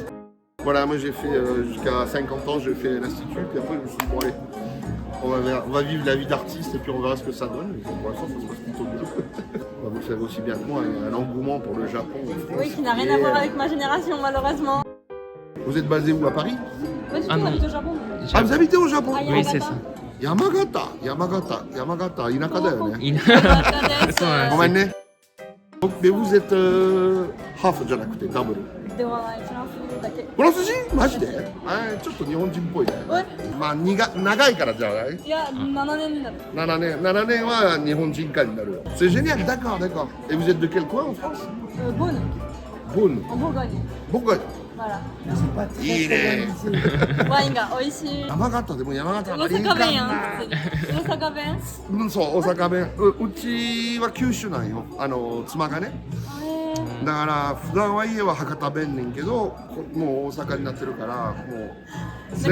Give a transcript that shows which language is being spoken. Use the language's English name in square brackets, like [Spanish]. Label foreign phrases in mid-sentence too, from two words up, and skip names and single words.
[French] Voilà, moi j'ai fait jusqu'à 50 ans, j'ai fait l'Institut, puis après je me suis dit bon allez, on va vivre la vie d'artiste et puis on verra ce que ça donne. Et pour l'instant, ça se passe plutôt bien. Vous savez aussi bien que moi, il y a un engouement pour le Japon. Oui, qui n'a rien à voir avec ma génération, malheureusement. Vous êtes basé où, à Paris? Pas du tout, Ah non. j'habite au Japon. Ah, vous habitez au Japon? Ah, Oui, c'est ça. [Japanese] Yamagata, 田舎だよね. そうなんですごめんね。で、 [French] vous êtes [Japanese] ハーフじゃなくてダブル。ではない、フランスだけ。フランス人マジでちょっと日本人っぽいね。まあ、長いからじゃないいや、7年になる。 7年は日本人化になるよ。 [French] C'est génial, d'accord. Et vous êtes de quel coin en France? Beaune, Beaune. en Bourgogne. Bourgogne. Voilà. C'est pas très Il est- [Japanese] ワインが美味しい。山形でも山形大阪弁やん、普通に。大阪弁。うん、そう、大阪弁。うちは九州なんよ。妻がね。だから普段は家は博多弁ねんけど、もう大阪になってるから、もう。